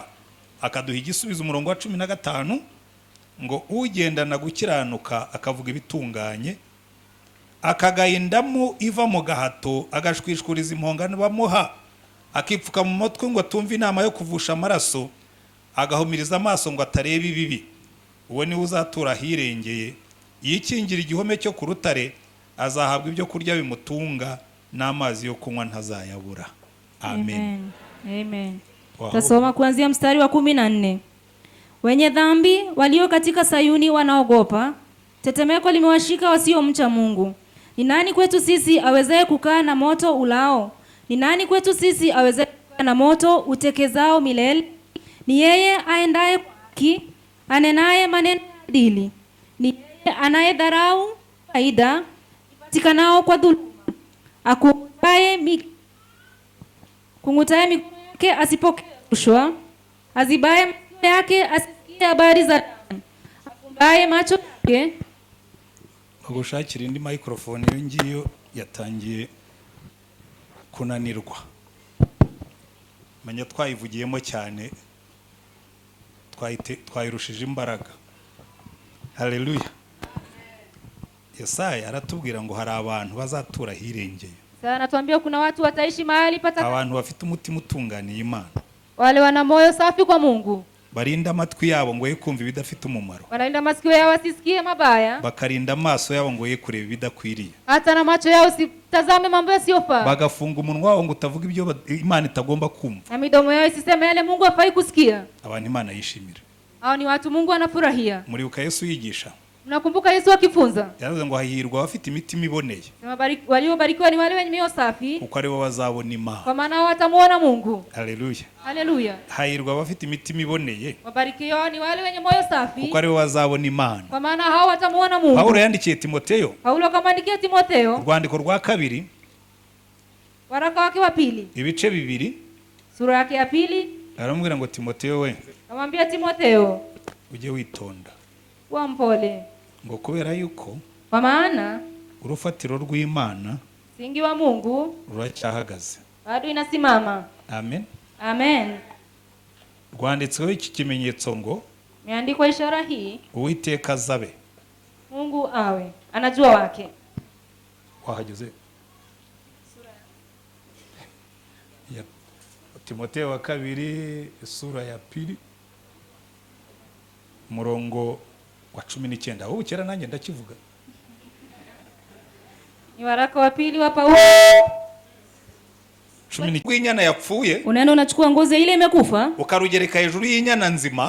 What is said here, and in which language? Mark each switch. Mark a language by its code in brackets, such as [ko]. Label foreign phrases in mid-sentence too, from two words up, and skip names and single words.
[rw] Akaduha igisubizo umurongo wa 15 ngo ugendana gukiranuka akavuga ibitunganye, akagahindamu iva mu gahato, agashwishuriza impongano bamuha, akipfuka mu mutwe ngo atumve inama yo kuvusha amaraso, agahumiriza amaso ngo atareba ibibi. Uwo ni uzatura hirengeye, yikingira igihome cyo ku rutare, azahabwa ibyo kurya bimutunga, n'amazi yo kunywa ntazayabura. Amen. Amen. [sw] Tasoma kuanzia mstari wa 14. Wenye dhambi walio katika Sayuni wanaogopa, tetemeko limewashika wasiomcha Mungu. Ni nani kwetu sisi awezaye kukaa na moto ulao? Ni nani kwetu sisi awezaye kukaa na moto utekezao milele? Ni yeye aendaye kwa haki, anenaye maneno ya adili. Ni yeye anayedharau faida ipatikanao kwa dhuluma. Kungutaye mikono yake asipokee rushwa, azibaye masikio yake asisikie habari za damu, afumbaye macho yake. [rw] Bagushakira indi microphone iyo ngiyo yatangiye kunanirwa. Manya twayivugiyemo cyane, twayirushije imbaraga. Haleluya. Yesaya aratubwira ngo hari abantu bazatura hirengeye. [sw] Sasa anatuambia kuna watu wataishi mahali patakatifu. [rw] Abantu bafite umutima utunganiye Imana. [sw] Wale wana moyo safi kwa Mungu. [rw] barinda amatwi yabo ngo ye kumva ibidafite umumaro, [sw] wanalinda masikio yao wasisikie mabaya, [rw] bakarinda amaso yabo ngo ye kureba ibidakwiriye, [sw] hata na macho yao sitazame mambo yasiyofaa, [rw] bagafunga umunwa wabo ngo utavuga ibyo Imana itagomba kumva, [sw] na midomo yao isiseme yale Mungu hafai kusikia. [rw] abantu Imana yishimira. [sw] Hao ni watu Mungu anafurahia. [rw] Muribuka Yesu yigisha, [sw] Mnakumbuka Yesu akifunza, [rw] yaravuze ngo hahirwa abafite imitima iboneye, [sw] waliobarikiwa ni wale wenye mioyo safi, [rw] kuko aribo bazabona Imana. [sw] kwa maana watamuona Mungu. Haleluya. Haleluya. [rw] Hahirwa abafite imitima iboneye, [sw] Wabarikiwa ni wale wenye moyo safi, [rw] kuko aribo bazabona Imana. [sw] kwa maana hao watamuona Mungu. [rw] Paulo yandikiye Timoteyo, [sw] Paulo kamwandikia Timotheo, [rw] urwandiko rwa kabiri, [sw] waraka wake wa pili, [rw] ibice bibiri, [sw] sura yake ya pili, [rw] aramubwira ngo Timoteyo we, [sw] amwambia Timotheo, [rw] uje witonda, [sw] kuwa mpole, [rw] ngo kubera yuko [sw] kwa maana [rw] urufatiro rw'Imana [sw] msingi wa Mungu [rw] ruracyahagaze. [sw] bado inasimama. Amen. Amen. [rw] Rwanditsweho iki kimenyetso ngo [sw] Imeandikwa ishara hii, [rw] Uwiteka azabe. [sw] Mungu awe anajua wake. Wahageze ya Timotheo wa kabiri sura ya pili murongo wa 19. [rw] Wowe kera nanjye ndakivuga. [sw] Ni waraka wa pili wa Paulo. [rw] 10 rw'inyana yapfuye, [sw] Unaenda unachukua ngozi ile imekufa, [rw] ukarugereka hejuru y'inyana nzima,